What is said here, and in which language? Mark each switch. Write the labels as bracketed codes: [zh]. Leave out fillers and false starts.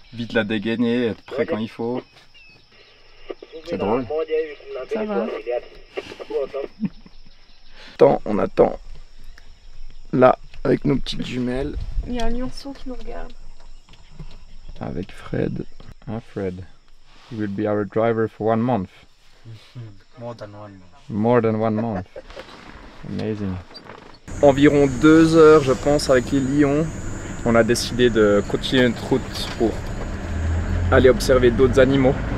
[fr] Vite la dégainer, être prêt quand il faut. C'est drôle. Ça va. On attend. Là, avec nos petites jumelles. Il y a un lionceau qui nous regarde. avec Fred. Hein, Fred? [en] He will be our driver for 1 month. More than 1 month. More than 1 month. Amazing. [fr] Environ 2 heures, je pense, avec les lions. On a décidé de continuer notre route pour aller observer d'autres animaux.